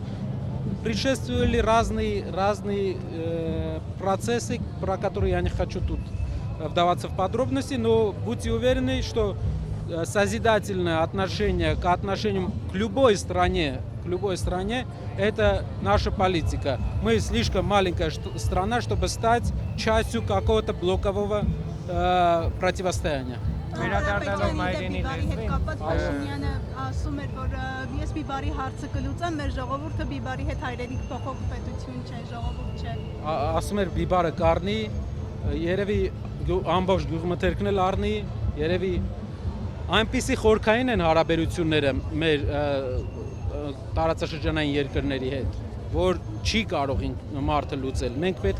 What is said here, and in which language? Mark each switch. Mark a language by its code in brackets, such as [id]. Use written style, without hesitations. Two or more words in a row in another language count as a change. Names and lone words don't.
[ru] Предшествовали разные процессы, про которые я не хочу тут вдаваться в подробности, но будьте уверены, что созидательное отношение к отношениям к любой стране, это наша политика. Мы слишком маленькая страна, чтобы стать частью какого-то блокового противостояния. [hy] Վերադառնալով մայրենի Փաշինյանը ասում էր, որ ես Բիբարի հարցը կլուծեմ, մեր ժողովուրդը Բիբարի հետ հայրենիք փոխող պետություն չէ, ժողովուրդ չէ։ Ասում էր Բիբարը կառնի, երևի ամբողջ գյուղմթերքն էլ առնի, երևի այնպիսի խորքային են հարաբերությունները մեր տարածաշրջանային երկրների հետ, որ չի կարող մարդը լուծել։ Մենք պետք